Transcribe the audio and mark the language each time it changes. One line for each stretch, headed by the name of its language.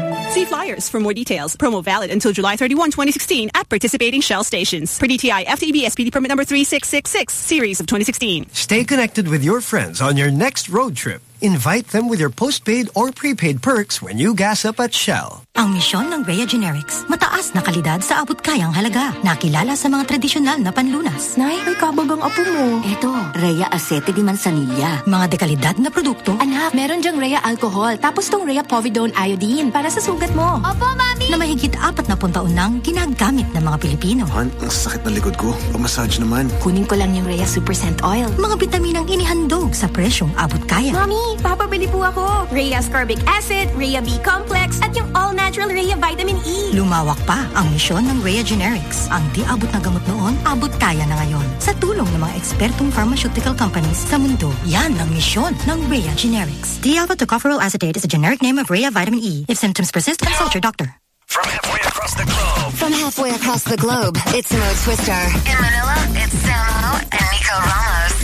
English: See flyers for more details. Promo valid until July 31, 2016 at participating Shell stations. Per DTI FTEB SPD permit number 3666, series of 2016. Stay connected with your friends on your next road trip. Invite them with your postpaid or prepaid perks when you gas up at Shell.
Filipino: Ang misyon ng Rhea Generics, mataas na kalidad sa abot-kayang halaga. Nakilala sa mga tradisyonal na panlunas. Nay, may kabagang apo mo. Ito, Rhea Acete di Manzanilla. Mga dekalidad na produkto. Anak, meron dyang Rhea Alcohol, tapos tong Rhea Povidone Iodine para sa sugat mo. Opo, Mami! Na mahigit 40 taon nang ginagamit ng mga Pilipino. Han, ang sakit na likod ko. Pamassage naman. Kunin ko lang yung Rhea Supercent Oil. Mga bitaminang inihandog sa presyong abot-kaya. Mami, papabili po ako. Rhea's Carbic Acid, Rhea B Complex, at yung All Natural Rhea Vitamin E. Lumawak pa ang misyon ng Rhea Generics. Ang di-abot na gamot noon, abot kaya na ngayon. Sa tulong ng mga ekspertong pharmaceutical companies sa mundo, yan ang misyon ng Rhea Generics.
English: D-alpha tocopherol acetate is a generic name of Rhea Vitamin E. If symptoms persist, consult your doctor. From halfway across the globe. From halfway across the globe, it's Mo Twister. In Manila, it's Samo and Nico Ramos.